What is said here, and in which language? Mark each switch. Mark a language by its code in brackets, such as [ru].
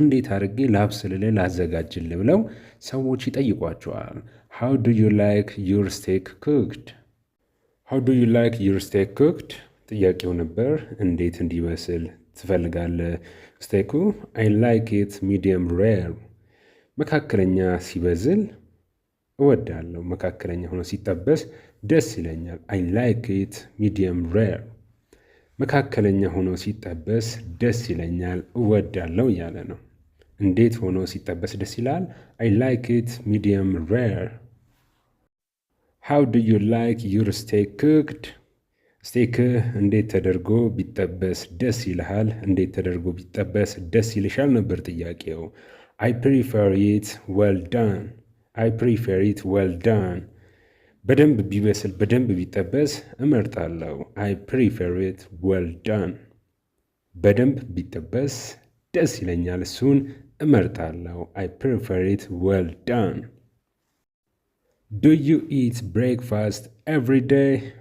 [am] እንዴት አድርጌ ላብስልልህ ላዘጋጅልህ ብለው ሰዎች ይጠይቋቸዋል። [en] How do you like your steak cooked? How do you like your steak cooked? [am] ጥያቄው ነበር። እንዴት እንዲበስል ትፈልጋለህ ስቴኩ? [en] I like it medium rare። [am] መካከለኛ ሲበስል እወዳለሁ። መካከለኛ ሆኖ ሲጠበስ ደስ ይለኛል። I like it medium rare። መካከለኛ ሆኖ ሲጠበስ ደስ ይለኛል እወዳለሁ እያለ ነው። እንዴት ሆኖ ሲጠበስ ደስ ይላል? [en] I like it medium rare። How do you like your steak cooked? [am] ስቴክህ እንዴት ተደርጎ ቢጠበስ ደስ ይልሃል? እንዴት ተደርጎ ቢጠበስ ደስ ይልሻል ነበር ጥያቄው። [en] I prefer it well done። I prefer it well done። [am] በደንብ ቢበስል በደንብ ቢጠበስ እመርጣለሁ። [en] I prefer it well done። [am] በደንብ ቢጠበስ ደስ ይለኛል፣ እሱን እመርጣለሁ። [en] I prefer it well done። Do you eat breakfast every day?